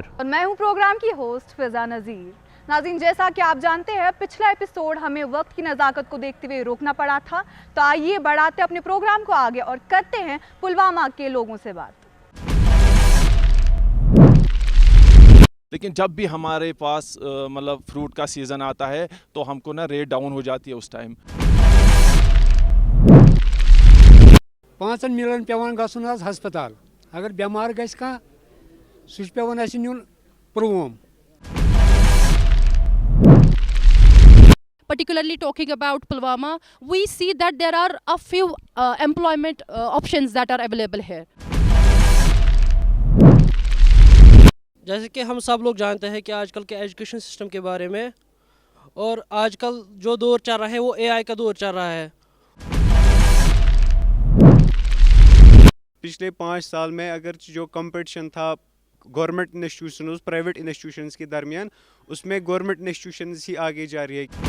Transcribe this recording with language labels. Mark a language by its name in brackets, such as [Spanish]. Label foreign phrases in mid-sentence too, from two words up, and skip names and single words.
[Urdu] اور میں ہوں پروگرام کی ہوسٹ فضا نذیر. ناظرین، جیسا کہ آپ جانتے ہیں پچھلا ایپیسوڈ ہمیں وقت کی نزاکت کو دیکھتے ہوئے روکنا پڑا تھا، تو آئیے بڑھاتے اپنے پروگرام کو آگے اور کرتے ہیں پلوامہ کے لوگوں سے بات. لیکن جب بھی ہمارے پاس مطلب فروٹ کا سیزن آتا ہے تو ہم کو نا [English] rate down [Urdu] ہو جاتی ہے اس ٹائم. [Kashmiri] 5 ملن پیوان گژھُن حظ ہسپتال، اگر بیمار گژھِ کانٛہہ سُہ چھُ پیوان اَسہِ نیُن پُلووم. [English] Particularly talking about Pulwama, we see that there are a few employment options that are available here. [Urdu] جیسے کہ ہم سب لوگ جانتے ہیں کہ آج کل کے [English] education system [Urdu] کے بارے میں، اور آج کل جو دور چل رہا ہے وہ اے آئی کا دور چل رہا ہے. پچھلے 5 سال میں اگر جو کمپٹیشن تھا [English] government institutions private institutions [Urdu] کے درمیان اس میں [English] government institutions [Urdu] ہی آگے جا رہی ہے.